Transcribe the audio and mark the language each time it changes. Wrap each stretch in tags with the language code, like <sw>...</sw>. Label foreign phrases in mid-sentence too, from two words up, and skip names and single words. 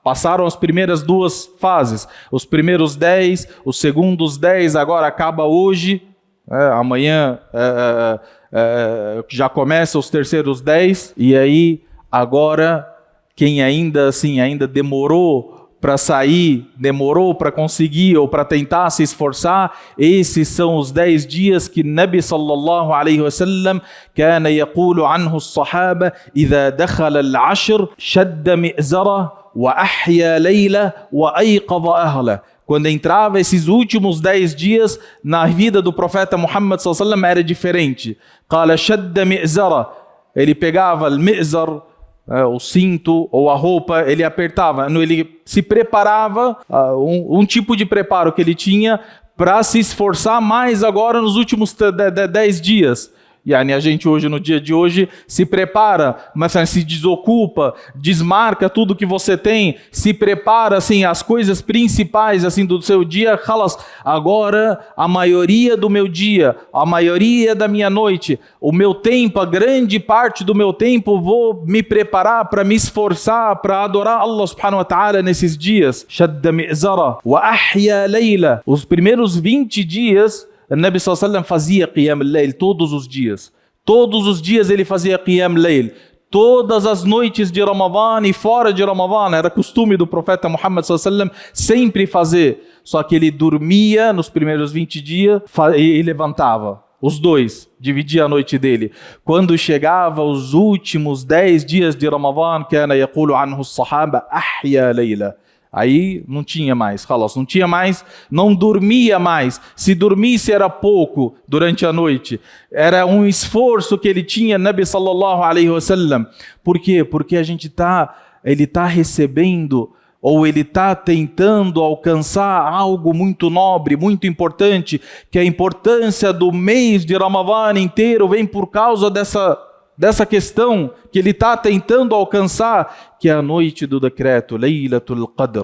<pt>Passaram as primeiras 2 fases, os primeiros 10, os segundos 10, agora acaba hoje, amanhã já começa os terceiros 10, e aí agora quem ainda demorou para sair, demorou para conseguir ou para tentar se esforçar, esses são os 10 dias que</pt> <ar>نبي صلى الله عليه وسلم كان يقول عنه الصحابة إذا دخل العشر شد مئزره وأحيا ليلة وأيقظ أهله.</ar> <pt>Quando entrava esses últimos 10 dias na vida do profeta Muhammad</pt> <ar>صلى الله عليه وسلم</ar> <pt>era diferente.</pt> <ar>قال شد مئزره,</ar> <pt>ele pegava al-mi'zar, o cinto ou a roupa, ele apertava, ele se preparava, um tipo de preparo que ele tinha para se esforçar mais agora nos últimos 10 dias. E a gente hoje, no dia de hoje, se prepara, mas se desocupa, desmarca tudo que você tem, se prepara assim, as coisas principais assim, do seu dia. Agora a maioria do meu dia, a maioria da minha noite, o meu tempo, a grande parte do meu tempo, vou me preparar para me esforçar, para adorar Allah</pt> <ar>سبحانه وتعالى</ar> <pt>nesses dias.</pt> <ar>شد مئزره وأحيا ليلة.</ar> <pt>Os primeiros 20 dias, o</pt> <ar>نبي صلى الله عليه وسلم</ar> <pt>fazia</pt> <ar>قيام الليل</ar> <pt>todos os dias. Todos os dias ele fazia</pt> <ar>قيام الليل.</ar> <pt>Todas as noites de Ramadã e fora de Ramadã, era costume do profeta Muhammad</pt> <ar>صلى الله عليه وسلم</ar> <pt>sempre fazer. Só que ele dormia nos primeiros 20 dias e levantava. Os dois, dividia a noite dele. Quando chegava os últimos 10 dias de Ramadã,</pt> <ar>كان يقول عنه الصحابة أحيا ليلة.</ar> <pt>Aí não tinha mais, não tinha mais, não dormia mais. Se dormisse era pouco durante a noite. Era um esforço que ele tinha,</pt> <ar>نبي صلى الله عليه وسلم.</ar> <pt>Por quê? Porque ele está recebendo, ou ele está tentando alcançar algo muito nobre, muito importante, que a importância do mês de Ramadã inteiro vem por causa dessa questão que ele está tentando alcançar, que é a noite do decreto,</pt> <ar>ليلة القدر.</ar>